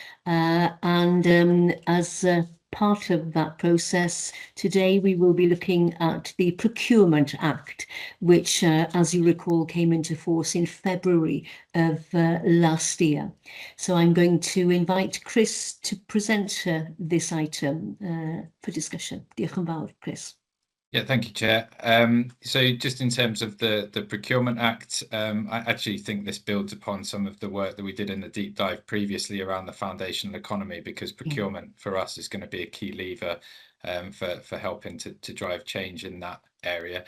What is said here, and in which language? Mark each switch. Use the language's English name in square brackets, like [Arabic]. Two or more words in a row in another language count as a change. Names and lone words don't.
[English] And as part of that process, today we will be looking at the Procurement Act, which, as you recall, came into force in February of last year. So I'm going to invite Chris to present this item for discussion. [Welsh] Diolch yn fawr, Chris. [English] Yeah, thank you, Chair. So just in terms of the Procurement Act, I actually think this builds upon some of the work that we did in the deep dive previously around the foundational economy, because procurement for us is going to be a key lever for helping to drive change in that area.